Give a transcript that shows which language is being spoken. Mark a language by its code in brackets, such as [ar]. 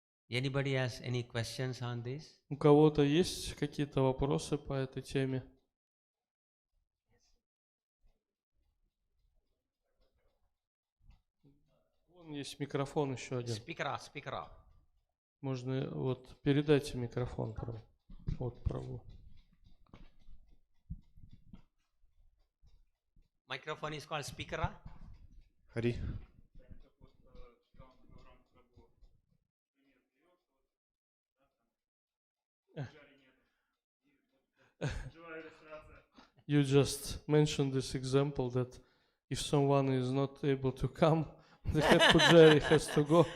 [en] Anybody has any questions on this? [ru] У кого-то есть какие-то вопросы по этой теме? есть микрофон еще один. [en] Speaker. [ru] Можно вот передайте микрофон, вот Прабху. [en] Microphone is called speaker. [ru] Хари. [en] You just mentioned this example that if someone is not able to come, the head pujari has to go.